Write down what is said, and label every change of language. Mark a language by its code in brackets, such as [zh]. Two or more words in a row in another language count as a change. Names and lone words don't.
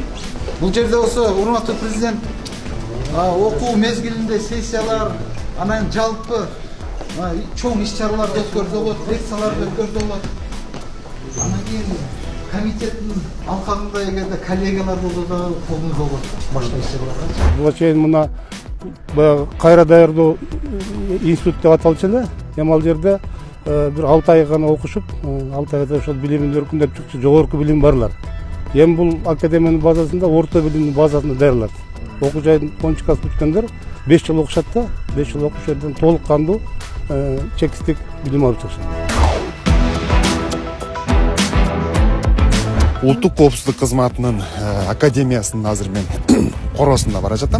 [ky] Бұл жерде осы урматтуу президент окуу мезгилинде сессиялар, анан жалпы чоң иш-чараларды өткөрсө болот, лекцияларды өткөрсө болот. Анан кийин комитеттин алкагында эгерде коллегиялар болсо да колдонсо болот. Башка иш-чараларга. Буга чейин мына кайра даярдоо институт деп аталчу эле. Эми ал жерде бир 6 ай гана окушуп, 6 ayda ошол билимин өркүндөп чыкчу жогорку билим барлар. Эми бул академиянын базасында орто билимдин базасында даярлат. Окуу жайдын 10 класс бүткөндөр 5 жыл окушат да, 5 жыл окуш жерден толук кандуу чекистик билим алып чыгышат. Улуттук коопсуздук кызматынын академиясынын азыр мен коросунда бара жатам.